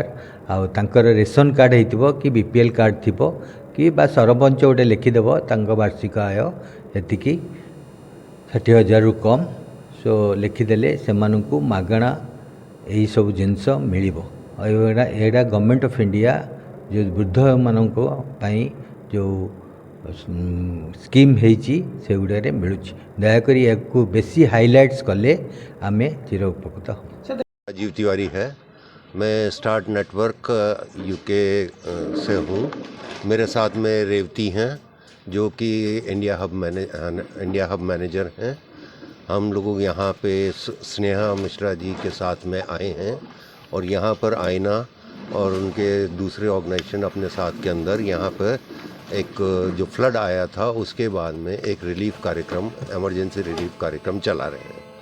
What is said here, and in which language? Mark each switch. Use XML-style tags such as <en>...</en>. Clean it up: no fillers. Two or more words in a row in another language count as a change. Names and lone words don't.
<or>ଆଉ ତାଙ୍କର ରେସନ୍ କାର୍ଡ଼ ହେଇଥିବ କି ବିପିଏଲ୍ କାର୍ଡ଼ ଥିବ କି ବା ସରପଞ୍ଚ ଗୋଟେ ଲେଖିଦେବ ତାଙ୍କ ବାର୍ଷିକ ଆୟ ଏତିକି 60,000ରୁ କମ୍ ସୋ ଲେଖିଦେଲେ ସେମାନଙ୍କୁ ମାଗଣା ଏହିସବୁ ଜିନିଷ ମିଳିବ। ଆଉ ଏଇଟା ଗଭର୍ଣ୍ଣମେଣ୍ଟ ଅଫ୍ ଇଣ୍ଡିଆ ଯେଉଁ ବୃଦ୍ଧମାନଙ୍କ ପାଇଁ ଯେଉଁ ସ୍କିମ୍ ହେଇଛି ସେଗୁଡ଼ାରେ ମିଳୁଛି। ଦୟାକରି ୟାକୁ ବେଶୀ ହାଇଲାଇଟ୍ସ କଲେ ଆମେ ଚିର ଉପକୃତ ହବୁ।</or> <hi>राजीव तिवारी है। मैं स्टार्ट नेटवर्क यूके से हूँ। मेरे साथ में रेवती हैं जो कि</hi> <en>India hub manager</en> <hi>हैं। हम लोग यहाँ पे स्नेहा मिश्रा जी के साथ में आए हैं और यहाँ पर आईना और उनके दूसरे ऑर्गेनाइजेशन अपने साथ के अंदर यहाँ पर एक जो फ्लड आया था उसके बाद में एक रिलीफ कार्यक्रम,</hi> <en>emergency relief</en> <hi>कार्यक्रम चला रहे हैं।</hi>